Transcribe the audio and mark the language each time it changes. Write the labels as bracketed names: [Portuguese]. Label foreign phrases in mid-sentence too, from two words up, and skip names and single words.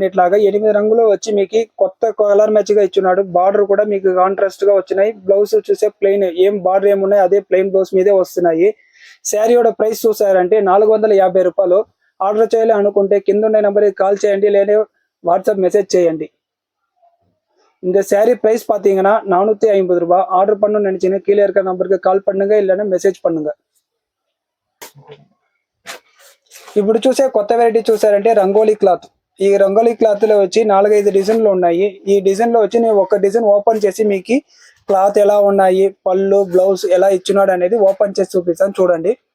[Telugu] ఇట్లాగా 8 రంగులు వచ్చి మీకు కొత్త [English] color match [Telugu] గా ఇచ్చున్నాడు. బార్డర్ కూడా మీకు కాంట్రాస్ట్ గా వచ్చినాయి. బ్లౌజ్ చూసే ప్లెయిన్ ఏం బార్డర్ ఏమున్నాయి అదే [English] plain blouse [Telugu] మీదే వస్తున్నాయి. శారీ యొక్క ప్రైస్ చూసారంటే 450 రూపాయలు. ఆర్డర్ చేయాలి అనుకుంటే కింద ఉండే నెంబర్కి కాల్ చేయండి లేదా వాట్సాప్ మెసేజ్ చేయండి. [Tamil] இந்த சாரி பிரைஸ் பாத்தீங்கன்னா 450 ரூபாய். ஆர்டர் பண்ணணும்னு நினைச்சீங்கன்னா கீழே இருக்கிற நம்பருக்கு கால் பண்ணுங்க இல்லைன்னா மெసేజ్ பண்ணுங்க. [Telugu] ఇప్పుడు చూసే కొత్త వెరైటీ చూసారంటే రంగోలీ క్లాత్. ఈ రంగోలీ క్లాత్ లో వచ్చి 4-5 డిజైన్లు ఉన్నాయి. ఈ డిజైన్ లో వచ్చి నేను ఒక డిజైన్ ఓపెన్ చేసి మీకు క్లాత్ ఎలా ఉన్నాయి పళ్ళు బ్లౌజ్ ఎలా ఇచ్చినాడు అనేది ఓపెన్ చేసి చూపిస్తాను చూడండి.